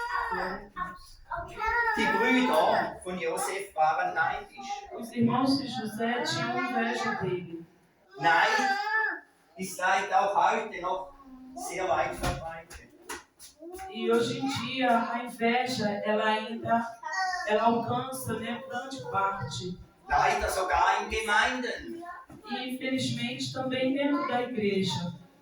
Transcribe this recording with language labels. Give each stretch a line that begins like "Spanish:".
German: Amen. Die Brüder von Josef waren neidisch.
Portuguese: Os irmãos de José tinham inveja dele.
German: Neid ist leider auch heute noch sehr weit verbreitet.
Portuguese: E hoje em dia a inveja ela alcança, né, grande parte.
German: Leider sogar in Gemeinden.
Portuguese: E infelizmente também dentro da igreja.